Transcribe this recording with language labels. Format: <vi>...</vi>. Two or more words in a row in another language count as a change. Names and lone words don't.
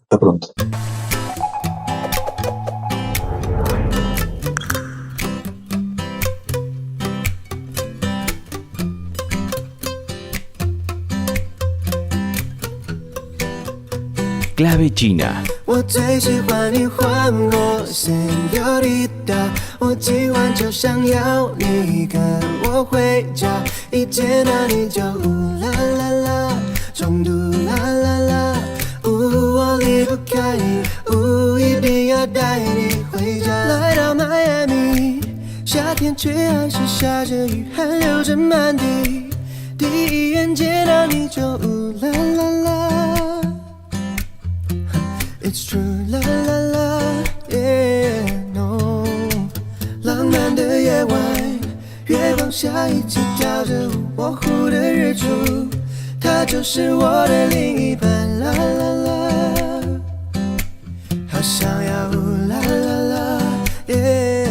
<es>Hasta pronto. Clave China.</es> <zh>我最喜欢你唤我 Señorita， 我今晚就想要你跟我回家，一见到你就呜啦啦啦，中毒啦啦啦，我离不开你，一定要带你回家。来到迈阿密，夏天却还是下着雨，汗流着满地，第一眼见到你就呜啦啦啦。</zh> <en>It's true, la la la, yeah, no。</en> <zh>浪漫的夜晚，月光下一起跳着舞，模糊的日出，他就是我的另一半，啦啦啦。好想要啦啦啦， yeah。</zh>